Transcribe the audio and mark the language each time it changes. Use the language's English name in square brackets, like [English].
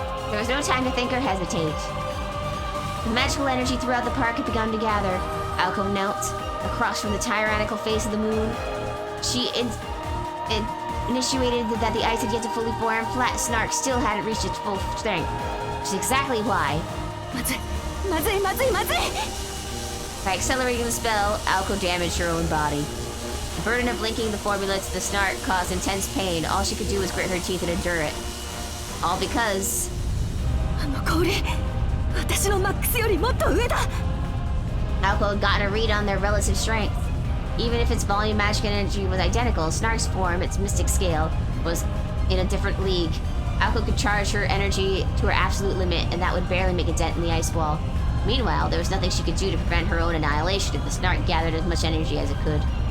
[English] There was no time to think or hesitate. The magical energy throughout the park had begun to gather. Alco knelt across from the tyrannical face of the moon. She initiated that the ice had yet to fully form. Flat Snark still hadn't reached its full strength, which is exactly why. [Japanese] まずい、まずい、まずい、まずい。 [English] By accelerating the spell, Alco damaged her own body. The burden of linking the formula to the Snark caused intense pain. All she could do was grit her teeth and endure it. All because... [Japanese] あの氷、私のマックスよりもっと上だ。 [English] Alco had gotten a read on their relative strength. Even if its volume magic energy was identical, Snark's form, its mystic scale, was in a different league. Alco could charge her energy to her absolute limit, and that would barely make a dent in the ice wall. Meanwhile, there was nothing she could do to prevent her own annihilation if the Snark gathered as much energy as it could.